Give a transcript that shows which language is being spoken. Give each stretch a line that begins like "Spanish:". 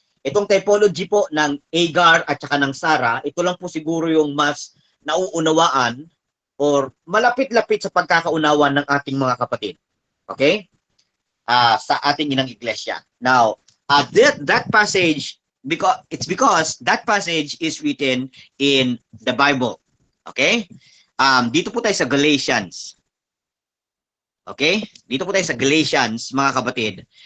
Filipino: Itong typology po ng Hagar at saka ng Sarah, ito lang po siguro yung mas nauunawaan or malapit-lapit sa pagkakaunawa ng ating mga kapatid. Okay? Sa ating inang iglesia.
English: Now, that passage, because that passage is written in the Bible.
Filipino: Okay? Dito po tayo sa Galatians. Okay? Dito po tayo sa Galatians, mga kapatid.